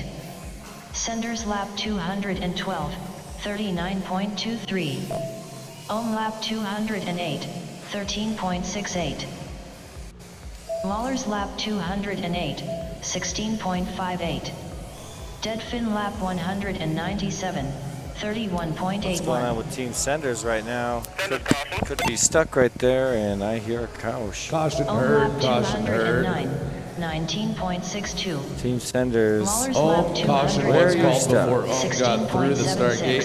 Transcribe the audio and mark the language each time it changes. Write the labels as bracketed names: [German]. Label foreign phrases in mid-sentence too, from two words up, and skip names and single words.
[English] Senders lap 212, 39.23. Ohm lap 208, 13.68. Mahler's lap 208, 16.58. Deadfin lap 197, 31.81. What's going on with Team Senders right now? Could be stuck right there, and I hear a coach. Caution Ohm heard, lap caution heard. 19.62. Team Senders. Mahler's Ohm, lap caution 200. Where was are you called stuck? before Ohm got through the start gate.